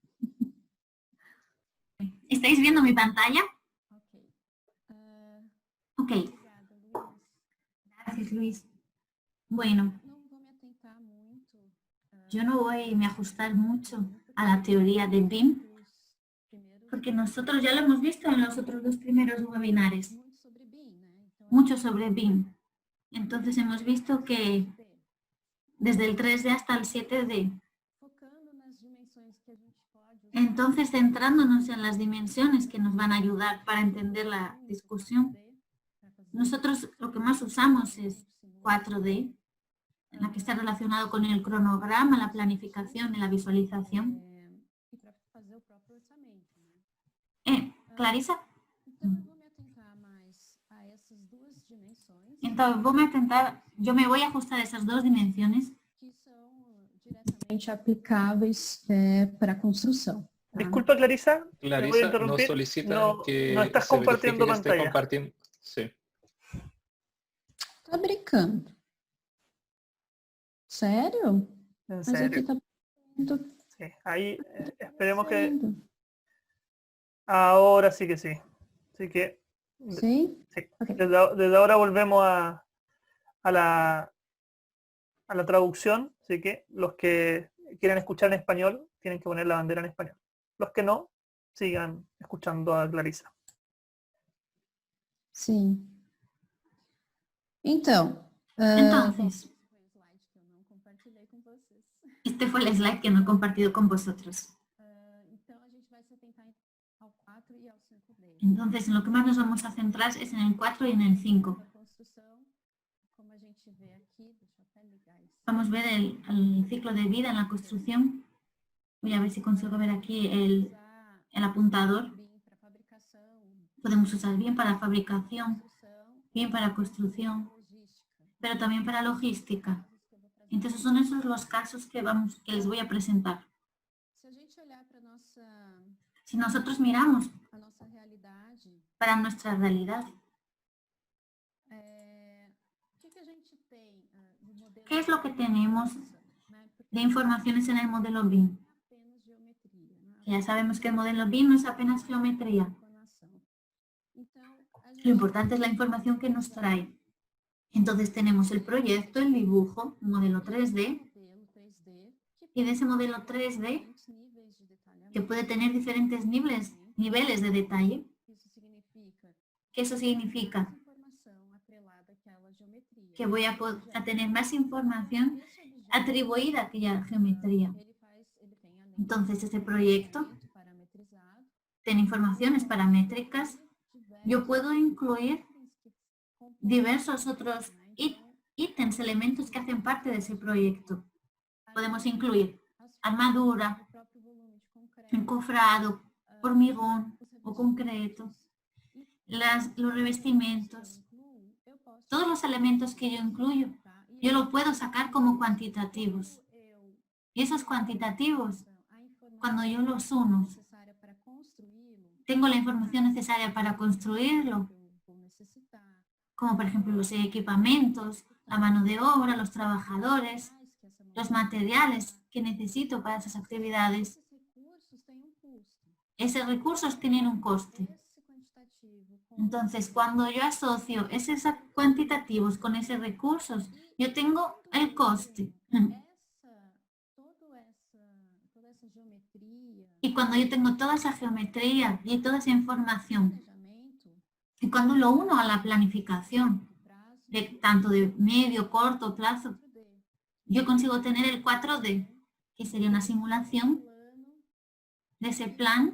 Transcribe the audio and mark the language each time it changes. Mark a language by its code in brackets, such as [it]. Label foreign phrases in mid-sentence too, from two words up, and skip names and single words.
[es] ¿Estáis viendo mi pantalla? Ok. Ok, [pt] Obrigada, Luiz. [es] gracias Luis. Bueno, [pt] Não vou me atentar muito. [es] yo no voy a me ajustar mucho a la teoría de BIM, porque nosotros ya lo hemos visto en los otros 2 primeros webinares, [pt] Muito sobre BIM, né? Então, [es] mucho sobre BIM. Entonces hemos visto que desde el 3D hasta el 7D. [pt] focando nas dimensões que a gente pode usar. [es] Entonces, centrándonos en las dimensiones que nos van a ayudar para entender la discusión, nosotros lo que más usamos es 4D, en la que está relacionado con el cronograma, la planificación y la visualización. [pt] E para fazer o próprio orçamento, né? Clarisa, Então eu vou me atentar mais a essas 2 dimensões. [es] entonces yo me voy a ajustar a esas 2 dimensiones [pt] Que são diretamente aplicáveis para a construção. Tá? [es] Disculpa, Clarisa, te voy a Clarisa, nos interrumpir. solicitan No, que no estás se verifique compartiendo que esté pantalla. compartiendo. Sí. [pt] Tá brincando? Sério? [es] En [pt] Mas aqui [es] serio. [pt] tá... [es] Sí, ahí esperemos que [pt] Vendo. [es] ahora sí que sí. Así que [pt] Sim? [es] sí, Ok. desde ahora volvemos a la traducción, así que los que quieren escuchar en español tienen que poner la bandera en español. Los que no, sigan escuchando a Clarisa. [pt] Sim. Então, [es] Entonces, [pt] o slide que eu não compartilhei com vocês. [es] Este fue el slide que no he compartido con vosotros. [pt] Então, a gente vai se atentar ao 4 e ao 5D. [es] Entonces, en lo que más nos vamos a centrar es en el 4 y en el 5. [pt] A construção, como a gente vê aqui, deixa eu até ligar isso. [es] Vamos a ver el ciclo de vida en la construcción. Voy a ver si consigo ver aquí el apuntador. [pt] BIM para fabricação, [es] Podemos usar bien para fabricación, [pt] construção, [es] bien para construcción, [pt] logística. [es] pero también para logística. [pt] Casos que eu vou trazer. [es] Entonces son esos los casos que les voy a presentar. [pt] Se a gente olhar para [es] Si nosotros miramos [pt] a nossa realidade, [es] para nuestra realidad, [pt] o que a gente tem no modelo? [es] ¿qué es lo que tenemos [pt] Né? Porque [es] de informaciones en el modelo BIM? [pt] é apenas geometria, né? [es] Ya sabemos que el modelo BIM no es apenas geometría. [pt] Informação. Então, a gente [es] Lo importante es la información que nos trae. Entonces tenemos el proyecto, el dibujo, un modelo 3D, [pt] modelo 3D que [es] y de ese modelo 3D [pt] diferentes níveis de detalhamento. [es] que puede tener diferentes niveles de detalle. [pt] Isso significa [es] ¿Qué eso significa? [pt] mais informação atrelada àquela geometria. [es] Que voy a tener más información atribuida a aquella geometría. [pt] Ele tem além [es] Entonces este proyecto [pt] parametrizado, [es] tiene informaciones paramétricas. Yo puedo incluir diversos otros ítems, elementos que hacen parte de ese proyecto. [pt] Podemos incluir armadura, o próprio volume de concreto, [es] encofrado, hormigón o concreto, los revestimientos, [pt] incluo, eu posso [es] todos los elementos que yo incluyo, [pt] tá? E [es] yo lo puedo sacar como cuantitativos. [pt] eu [es] Y esos cuantitativos, [pt] a informação [es] cuando yo los uno, [pt] necessária para construí-lo, [es] tengo la información necesaria para construirlo, [pt] que eu vou necessitar, [es] como por ejemplo los equipamientos, la mano de obra, los trabajadores, [pt] mais que essa mão [es] los materiales que necesito para esas actividades. [pt] esses recursos têm custo. [es] Esos recursos tienen un coste. [pt] Esse quantitativo com [es] Entonces, cuando yo asocio esos cuantitativos con esos recursos, yo tengo el coste. [pt] toda essa geometria, [es] Y cuando yo tengo toda esa geometría y toda esa información, [pt] planejamento, [es] y cuando lo uno a la planificación, [pt] prazo, [es] tanto de medio, corto plazo, [pt] 4D, [es] yo consigo tener el 4D, que sería una simulación [pt] plano [es] de ese plan